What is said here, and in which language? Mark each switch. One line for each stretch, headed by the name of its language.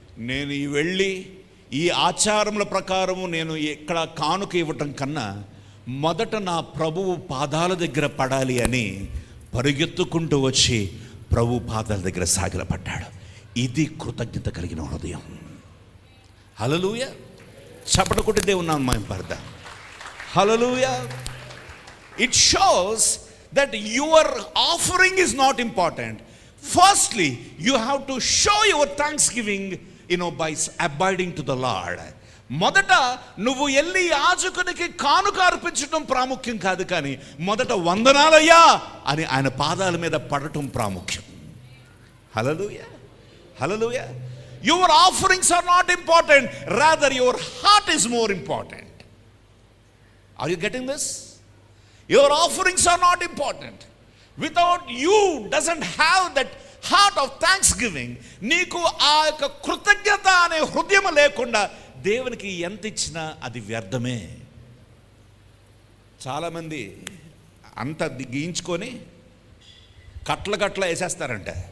Telugu: నేను వెళ్ళి ఈ ఆచారముల ప్రకారము నేను ఇక్కడ కానుక ఇవ్వటం కన్నా మొదట నా ప్రభువు పాదాల దగ్గర పడాలి అని పరిగెత్తుకుంటూ వచ్చి ప్రభు పాదాల దగ్గర సాగిలపడ్డాడు. ఇది కృతజ్ఞత కలిగిన హృదయం. హల్లెలూయా. చప్పట కొట్టి దేవుని నామమున మహిమపడదాం. హల్లెలూయా.
English: It shows that your offering is not important. Firstly, you have to show your thanksgiving, by abiding to the Lord.
Telugu: మొదట నువ్వు వెళ్ళి యాజకునికి కానుక అర్పించడం ప్రాముఖ్యం కాదు, కానీ మొదట వందనాలయ్యా అని ఆయన పాదాల మీద పడటం ప్రాముఖ్యం. హల్లెలూయా, హల్లెలూయా.
English: Your offerings are not important, rather your heart is more important. Are you getting this? Your offerings are not important. Without you doesn't have that heart of thanksgiving,
Telugu: నీకు ఆ యొక్క కృతజ్ఞత అనే హృదయం లేకుండా దేవునికి ఎంత ఇచ్చినా అది వ్యర్థమే. చాలామంది అంత గీయించుకొని కట్ల వేసేస్తారంట.